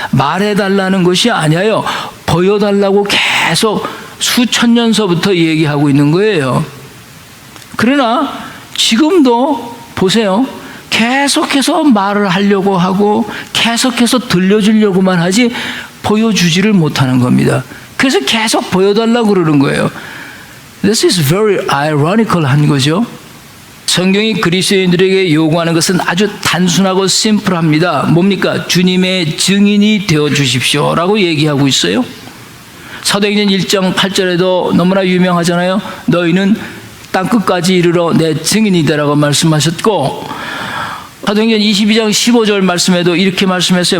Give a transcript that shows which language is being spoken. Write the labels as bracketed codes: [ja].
[ko] 말해달라는 것이 아니에요. 보여달라고 계속 수천 년서부터 얘기하고 있는 거예요. 그러나 지금도 보세요. 계속해서 말을 하려고 하고 계속해서 들려주려고만 하지 보여주지를 못하는 겁니다. 그래서 계속 보여달라고 그러는 거예요. [en] This is very ironical [ko] 한 거죠. 성경이 그리스도인들에게 요구하는 것은 아주 단순하고 심플합니다. 뭡니까? 주님의 증인이 되어 주십시오 라고 얘기하고 있어요. 사도행전 1장 8절에도 너무나 유명하잖아요. 너희는 땅끝까지 이르러 내 증인이다라고 말씀하셨고, 사도행전 22장 15절 말씀에도 이렇게 말씀했어요.